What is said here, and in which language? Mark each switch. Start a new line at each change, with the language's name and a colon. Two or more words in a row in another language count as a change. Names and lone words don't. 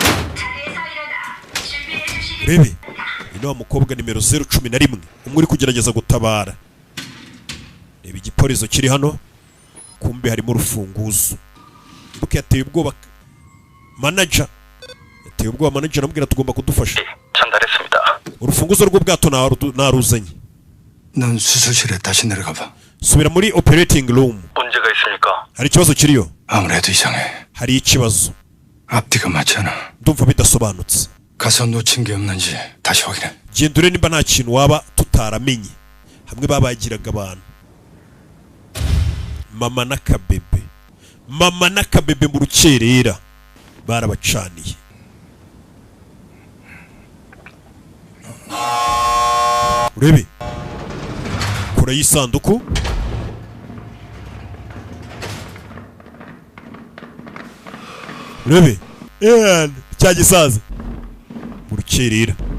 Kinyarwanda: rebe ino wa mukobwa nimero 011 umwe uri kugerageza gutabara reba igipolizo kiri hano kumbe harimo urufunguzo ibuke yateye ubwoba manager amubwira tugomba kudufasha
Korean: 전달했습니다.
Kinyarwanda: urufunguzo rw'ubwato naruzanye
Korean: 넌 수술실에 다시 내려가 봐.
Kinyarwanda: subira muri
English: operating room
Korean: 문제가 있습니까?
Kinyarwanda: hari ikibazo kiriyo
Korean: 아무래도 이상해.
Kinyarwanda: hari ikibazo
Korean: 앞뒤가 맞지 않아.
Kinyarwanda: ndumva bidasobanutse
Korean: 가서 놓친 게 없는지 다시 확인해.
Kinyarwanda: gendure nimba nta kintu waba tutaramenye hamwe babagiraga abantu mama n'akabebe mu rukerera barabacaniye urebe kura y'isanduku urebe cya gisaza mu rukerera